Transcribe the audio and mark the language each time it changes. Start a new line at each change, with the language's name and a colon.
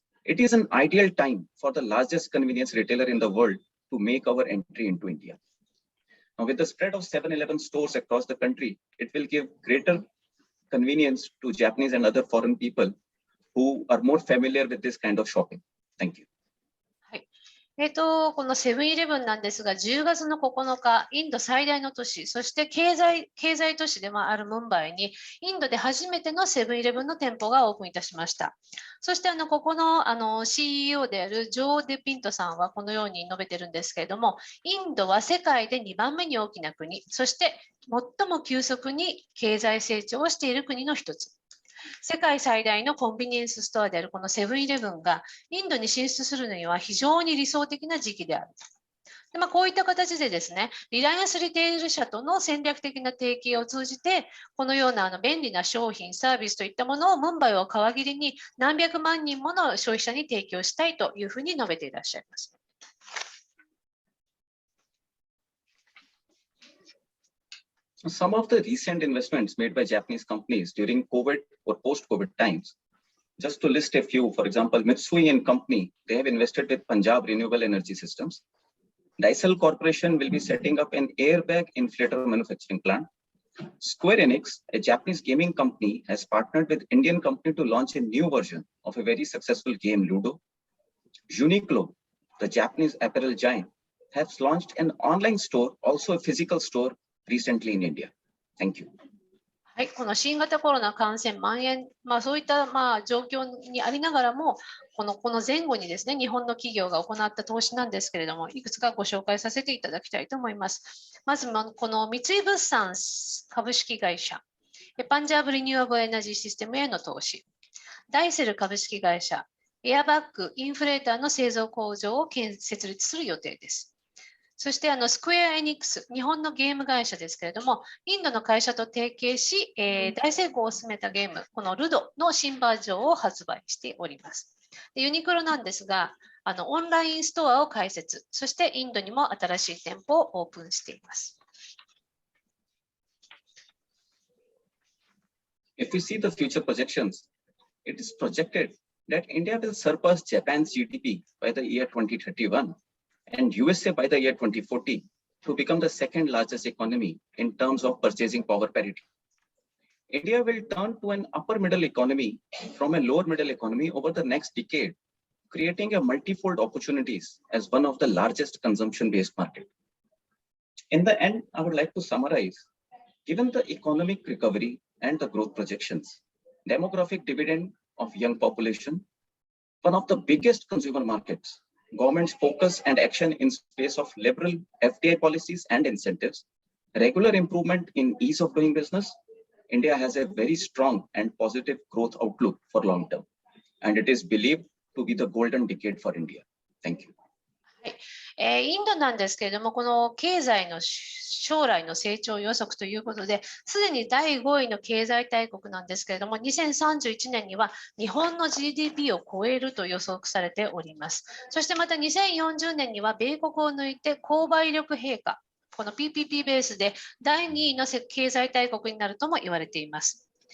English: It is an ideal time for the largest convenience retailer in the world to make our entry into India. Now, with the spread of 7-Eleven stores across the country, it will give greater convenience to Japanese and other foreign people who are more familiar with this kind of shopping. Thank you.
Japanese: このセブンイレブンなんですが、10月の9日、インド最大の都市、そして経済都市でもあるムンバイに、インドで初めてのセブンイレブンの店舗がオープンいたしました。そしてここのCEO であるジョー・デ・ピントさんはこのように述べてるんですけれども、インドは世界で2番目に大きな国、そして最も急速に経済成長をしている国の一つ。世界最大のコンビニエンスストアであるこのセブンイレブンがインドに進出するのには非常に理想的な時期である。でこういった形でですね、リライアンスリテール社との戦略的な提携を通じて、このような便利な商品、サービスといったものをムンバイを皮切りに何百万人もの消費者に提供したいというふうに述べていらっしゃいます。
English: Some of the recent investments made by Japanese companies during COVID or post-COVID times, just to list a few, for example, Mitsui & Company, they have invested with Punjab Renewable Energy Systems. Dysel Corporation will be setting up an airbag inflator manufacturing plant. Square Enix, a Japanese gaming company, has partnered with Indian company to launch a new version of a very successful game, Ludo. Uniqlo, the Japanese apparel giant, has launched an online store, also a physical store, recently in India. Thank you.
Japanese: はい、この新型コロナ感染蔓延、そういった状況にありながらも、この前後にですね、日本の企業が行った投資なんですけれども、いくつかご紹介させていただきたいと思います。まず、この三井物産株式会社、パンジャーブリニューアブルエナジーシステムへの投資、ダイセル株式会社、エアバッグインフレーターの製造工場を設立する予定です。そしてスクエア・エニックス、日本のゲーム会社ですけれども、インドの会社と提携し、大成功を収めたゲーム、このルドの新バージョンを発売しております。でユニクロなんですが、オンラインストアを開設、そしてインドにも新しい店舗をオープンしています。
English: If we see the future projections, it is projected that India will surpass Japan's GDP by the year 2031. And USA by the year 2040 to become the second largest economy in terms of purchasing power parity. India will turn to an upper middle economy from a lower middle economy over the next decade, creating a multifold opportunities as one of the largest consumption-based market. In the end, I would like to summarize, given the economic recovery and the growth projections, demographic dividend of young population, one of the biggest consumer markets, government's focus and action in space of liberal FDI policies and incentives, regular improvement in ease of doing business, India has a very strong and positive growth outlook for long term. And it is believed to be the golden decade for India. Thank you.
Japanese: インドなんですけれども、この経済の将来の成長予測ということで、すでに第5位の経済大国なんですけれども、2031年には日本の GDP を超えると予測されております。そしてまた2040年には米国を抜いて購買力陛下、この PPP ベースで第2位の経済大国になるとも言われています。